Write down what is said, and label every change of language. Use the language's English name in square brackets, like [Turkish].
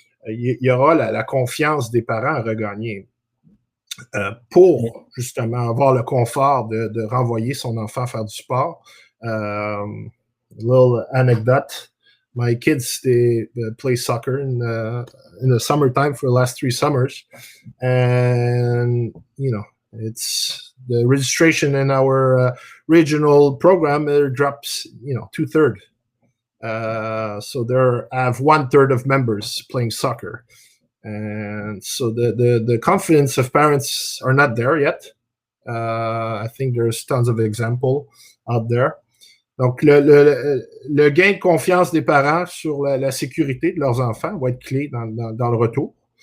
[French] Il y aura la confiance des parents à regagner pour justement avoir le confort de renvoyer son enfant faire du sport. [English] Little anecdote. My kids, they play soccer in the summertime for the last 3 summers. And, you know, it's the registration in our regional program drops, 2/3. So there I have 1/3 of members playing soccer. And so the confidence of parents are not there yet. I think there's tons of examples out there. [French] Donc, le gain de confiance des parents sur la sécurité de leurs enfants va être clé dans le retour.